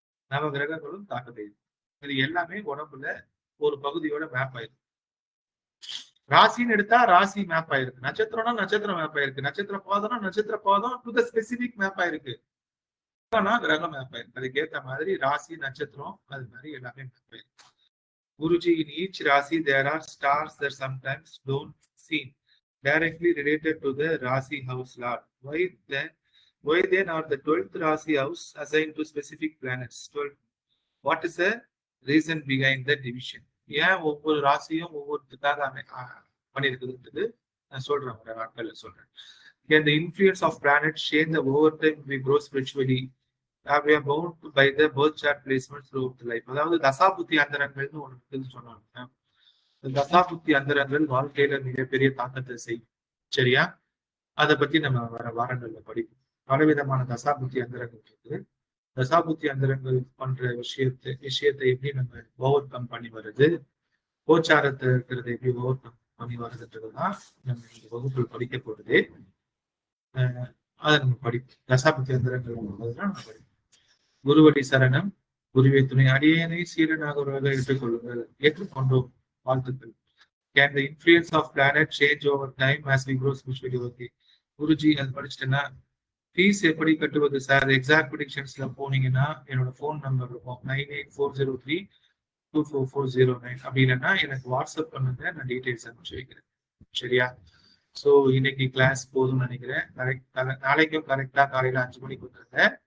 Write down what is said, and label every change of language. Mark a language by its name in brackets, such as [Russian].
[Tamil] நவ கிரகங்களும் தாக்கத்தை ஏற்படுத்தும். இது எல்லாமே உடம்புல ஒரு பகுதியோட மேப் ஆயிருக்கு. ராசின்னு எடுத்தா ராசி மேப் ஆயிருக்கு, நட்சத்திரம்னா நட்சத்திரம் மேப் ஆயிருக்கு, நட்சத்திர பாதம்னா நட்சத்திர பாதம் [English] to the specific [Tamil] மேப் ஆயிருக்கு, கிரகம் மேப் ஆயிருக்கு. அதுக்கேற்ற மாதிரி ராசி நட்சத்திரம் அது மாதிரி எல்லாமே மேப் ஆயிருக்கு. [English] Guruji, in each Rasi there are stars that sometimes don't seem directly related to the Rasi house lord. Why then are the 12th Rasi house assigned to specific planets? 12. What is the reason behind the division? [Tamil] ஏன் ஒவ்வொரு ராசியும் ஒவ்வொருத்துக்காக பண்ணிருக்குது நான் சொல்றேன், ஒரு நாட்கள்ல சொல்றேன். [English] Can the influence of planets change the overtime we grow spiritually? We are bound by the birth chart placement throughout the life. [Tamil] அதாவது தசாபுத்தி அந்தரங்கள்னு ஒண்ணு சொன்னாங்க. தசாபுத்தி அந்தரங்கள் வாழ்க்கையில மிகப்பெரிய தாக்கத்தை செய்யும். சரியா? அதை பத்தி நம்ம வர வாரங்கள்ல படிப்போம். பலவிதமான தசாபுத்தி அந்தரங்கள் இருக்கு. தசாபுத்தி அந்தரங்கள் பண்ற விஷயத்தை எப்படி நம்ம ஓவர் கம் பண்ணி வருது, கோச்சாரத்தை இருக்கிறத எப்படி ஓவர் கம் பண்ணி வருதுன்றதுதான் நம்ம இந்த வகுப்பில் படிக்க போறது. அதை நம்ம படிப்போம். தசாபுத்தி அந்தரங்கள் நம்ம படிப்போம். குருவடி சரணம், குருவே துணை, அடியேனை சீரனாக ஒருவராக ஏற்றுக்கொள்ளுங்கள். ஏற்றுக்கொண்டோம், வாழ்த்துக்கள். [English] Can the influence of planet change over time as we grow spiritually? Okay. [Tamil] Guruji அது படிச்சுட்டேன்னா ஃபீஸ் எப்படி கட்டுவது சார்? எக்ஸாக்ட் ப்ரிடிக்ஷன்ஸ்ல போனீங்கன்னா என்னோட ஃபோன் நம்பர் இருக்கும் 9840324409. அப்படி இல்லைன்னா எனக்கு வாட்ஸ்அப் பண்ணுங்க, நான் டீடைல்ஸ் அனுப்பிச்சு வைக்கிறேன். சரியா? ஸோ இன்னைக்கு கிளாஸ் போதும்னு நினைக்கிறேன். நாளைக்கும் கரெக்டா காலையில 5 மணிக்கு வந்துருங்க.